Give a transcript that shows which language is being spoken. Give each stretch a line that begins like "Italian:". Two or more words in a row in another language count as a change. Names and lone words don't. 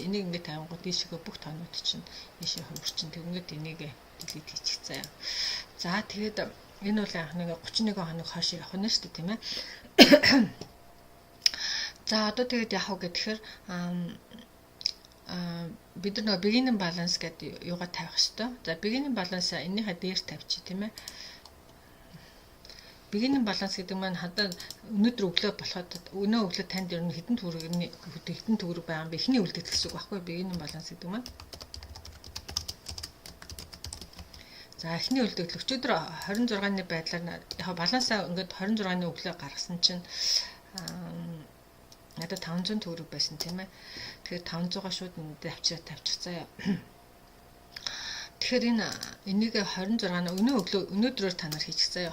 Mongolian: Энийг ингээд тавингууд ийшээгээ бүх тоонууд чинь ийшээ хөвөрчин тэгвэл энийг delete хийчих заа. За тэгээд энэ бол анх нэг 31 хоног хойш явах нь шүү дээ тийм ээ. За одоо тэгээд яах вэ гэхээр бид нар
English: beginning balance
Mongolian: гэдэг юугаа тавих хэрэгтэй. За
English: beginning balance
Mongolian: энийхээ дээр тавьчих тийм ээ.
English: Beginning balance
Mongolian: гэдэг маань хадаа өнөөдөр өглөө болоход өглөө танд ер нь хэдэн төгрөг байгаа юм бэ? Эхний үлдэгдэл гэсэн үг байхгүй
English: beginning balance
Mongolian: гэдэг маань. За эхний үлдэгдэл өчигдөр 26-ны байдлаар яг балансаа ингээд 26-ны өглөө гаргасан чинь надад 500 төгрөг байсан тийм ээ. Тэгэхээр 500-аа шууд энд тавьчих заяа. Тэгэхээр энийг 26-ны өнөөдрөөр та нар хийчих заяа.